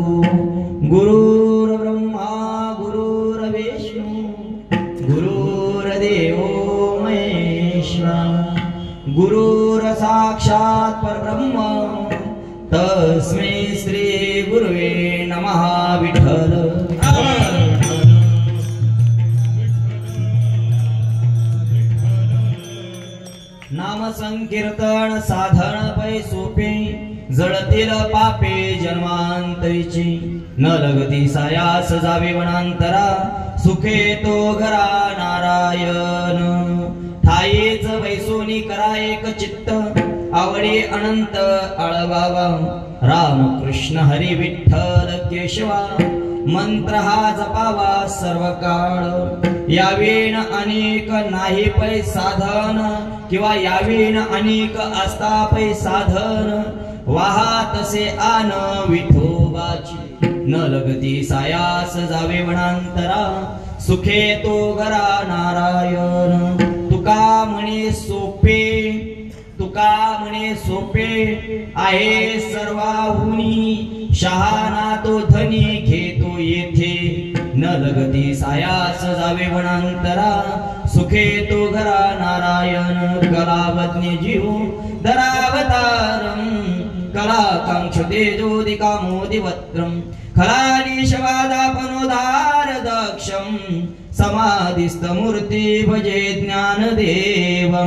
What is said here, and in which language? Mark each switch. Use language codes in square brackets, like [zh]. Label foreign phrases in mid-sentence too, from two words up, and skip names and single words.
[sa] गुरुर्ब्रह्मा गुरुर्विष्णु गुरुर्देवो महेश्वर गुरुर्साक्षात् परब्रह्म तस्मै श्री गुरुवे नमः। [mr] विठ्ठल नाम संकीर्तन साधन पै सोपे जळतील पापे जन्मांतरीची न लगती सायास जावे वनांतरा सुखे तो घरा नारायण। ठाईच वैसोनी करा एक चित्त आवडे अनंत आळवावा राम कृष्ण हरी विठ्ठल केशवा मंत्र हा जपावा सर्व काळ। यावेन अनेक नाही पै साधन किंवा यावेन अनेक असता पै साधन वाहा तसे आन विठोबाची न लगती सायास जावे वनांतरा सुखे तो घरा नारायण। तुका म्हणे सोपे तुका म्हणे सोपे आहे सर्वाहुनी शहाणा तो धनी घेतो येथे न लगती सायास जावे वनांतरा सुखे तो घरा नारायण। [sa] कलावज्ञ जीव धरावतारं कलाकांक्षते ज्योतिकामोदिवक्त्रं खलालीशवादापनोदार दक्षं समाधिस्थमूर्ति भजे ज्ञानदेवं।